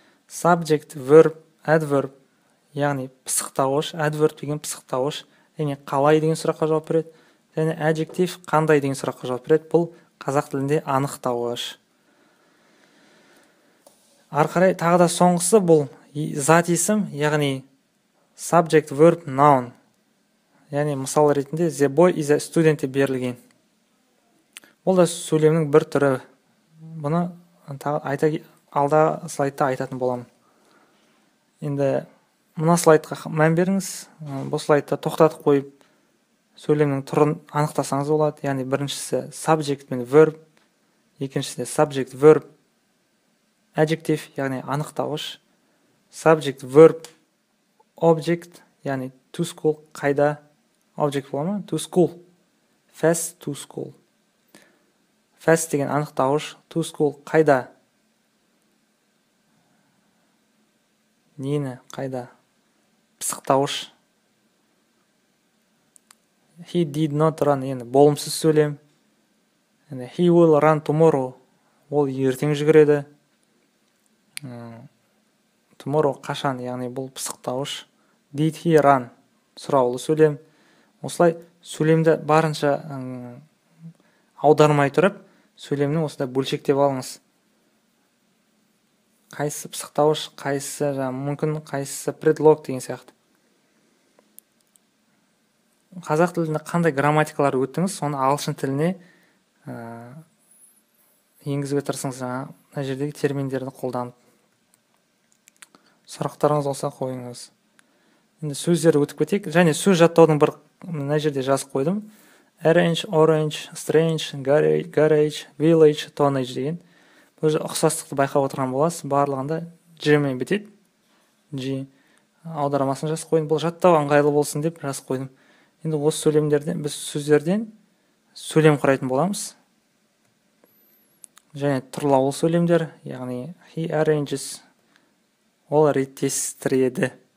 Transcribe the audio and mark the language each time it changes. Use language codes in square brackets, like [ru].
[en] Subject verb adverb, [kk] яғни пысықтауыш, adverb деген пысықтауыш, яғни қалай деген сұраққа жауап береді. Және adjective қандай деген сұраққа жауап береді. Бұл қазақ тілінде анықтауыш. Ары қарай тағы да соңғысы бұл зат есім, яғни [en] subject verb noun. [kk] Яғни мысал ретінде [en] the boy is a student [kk] берілген. Бұл да сөйлемнің бір түрі. Бұны алда слайдта айтатын боламын. Енді мына слайдқа мән беріңіз. Бұл слайдта тоқтатып қойып сөйлемнің түрін анықтасаңыз болады. Яғни біріншісі subject пен verb, екіншісі [en] subject verb adjective, [kk] яғни анықтауыш. [en] Subject verb object, яғни to school, [kk] қайда, [en] object [kk] бола ма? [en] To school. Fast to school. [kk] Fast деген анықтауыш, [en] to school [kk] қайда? Нені қайда? Пысықтауыш. [en] He did not run, [kk] енді болымсыз сөйлем. [en] He will run tomorrow, [kk] ол ертең жүгіреді. Tomorrow қашан, яғни бұл пысықтауыш. [en] Did he run, [kk] сұраулы сөйлем. Осылай сөйлемді барынша аудармай тұрып, сөйлемнің осындай бөлшектеп алыңыз. Қайсысы пысықтауыш, қайсысы мүмкін, қайсысы предлог деген сияқты. Қазақ тілінде қандай грамматикалар өттіңіз, соны ағылшын тіліне енгізуге тырысыңыз. мына жердегі терминдерді қолданып. Сұрақтарыңыз болса қойыңыз. Енді сөздер өтіп кетейік. Және сөз жаттаудың бір мына жерде жазып қойдым. [en] Arrange, orange, strange, garage, village, tonnage деген. [kk] Бұл ұқсастықты байқап отырған боласыз. Барлығында G мен бітеді. G аудармасын жазып қойдым. Бұл жаттау ыңғайлы болсын деп жазып қойдым. Енді осы сөйлемдерден біз сөздерден сөйлем құрайтын боламыз. Және тұрлаулы сөйлемдер, яғни [en] he arranges, [kk] ол реттестіреді.